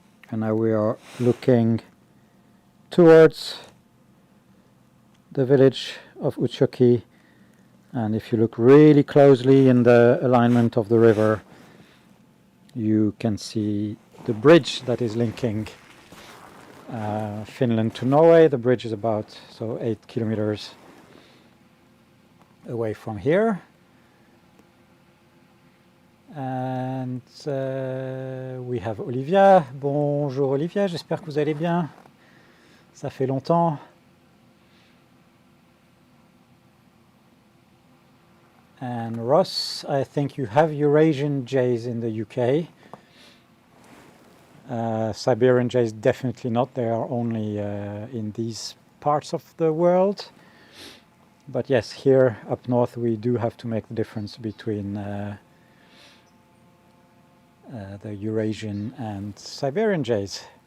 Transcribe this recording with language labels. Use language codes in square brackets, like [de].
[en] And now we are looking towards the village of Utsjoki, and if you look really closely in the alignment of the river, you can see the bridge that is linking Finland to Norway. The bridge is about 8 kilometers away from here, and we have Olivia. [fr] Bonjour Olivia, j'espère que vous allez bien, ça fait longtemps. [en] And Ross, I think you have Eurasian jays in the UK. Siberian jays definitely not, they are only in these parts of the world. But yes, here up north we do have to make the difference between the Eurasian and Siberian jays.